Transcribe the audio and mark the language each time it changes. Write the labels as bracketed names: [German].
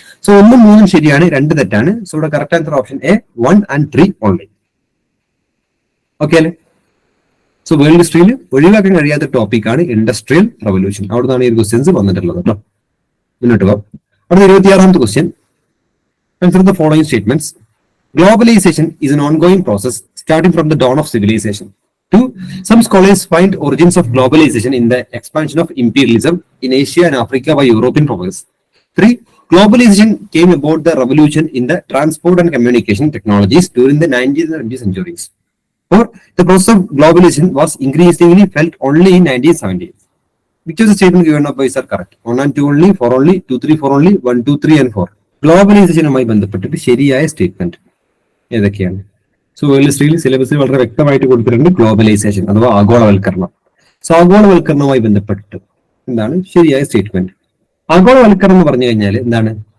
[Malayalam] So 1ഉം 3ഉം ശരിയാണ്, 2 തെറ്റാണ്. So ഇവിടെ correct answer option A 1 and 3 only. Okay അല്ലേ? സോ വേൾഡ് ഹിസ്റ്ററിയിൽ ഒഴിവാക്കാൻ കഴിയാത്ത ടോപ്പിക്കാണ് ഇൻഡസ്ട്രിയൽ റവല്യൂഷൻ. അവിടെ നിന്നാണ് ഈ ക്വസ്റ്റ്യൻസ് വന്നിട്ടുള്ളത് കേട്ടോ. മുന്നോട്ട് പോകാം. അടുത്ത 26ാമത്തെ question. [English] Consider the following statements. Globalization is an ongoing process starting from the dawn of civilization. 2. Some scholars find origins of globalization in the expansion of imperialism in Asia and Africa by European powers. 3. Globalization came about the revolution in the transport and communication technologies during the 19th and 20th centuries. 4. The process of globalization was increasingly felt only in 1970s. Which of the statement given up by are correct? 1 and 2 only, 4 only, 2, 3, 4 only, 1, 2, 3 and 4. [Malayalam] ഗ്ലോബലൈസേഷനുമായി ബന്ധപ്പെട്ടിട്ട് ശരിയായ statement ഏതൊക്കെയാണ്? So world ഹിസ്റ്ററിയിൽ സിലബസിൽ വളരെ വ്യക്തമായിട്ട് കൊടുത്തിട്ടുണ്ട് globalisation അഥവാ ആഗോളവൽക്കരണം. സോ ആഗോളവൽക്കരണവുമായി ബന്ധപ്പെട്ടിട്ട് എന്താണ് ശരിയായ സ്റ്റേറ്റ്മെന്റ്? ആഗോളവൽക്കരണം എന്ന് പറഞ്ഞു കഴിഞ്ഞാൽ എന്താണ്?